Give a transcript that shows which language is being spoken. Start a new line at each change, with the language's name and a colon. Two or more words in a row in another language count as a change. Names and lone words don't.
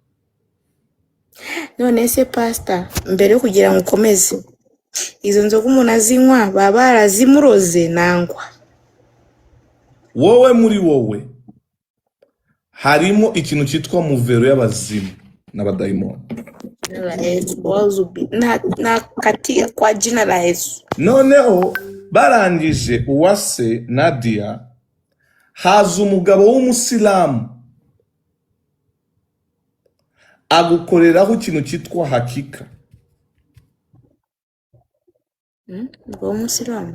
Kinyarwanda: None se Pastor, mbere yo kugira ngo ukomeze, izo nzoga umuntu azinywa baba barazimuroze nangwa? Wowe muri wowe harimo ikintu cyitwa muvero y'abazimu n'abadayimoni.
Swahili: Na katika kwa jina la Yesu.
Kinyarwanda: Noneho barangije Uwase Nadia, haza umugabo w'umusilamu agukoreraho ikintu cyitwa hakika. Umusilamu?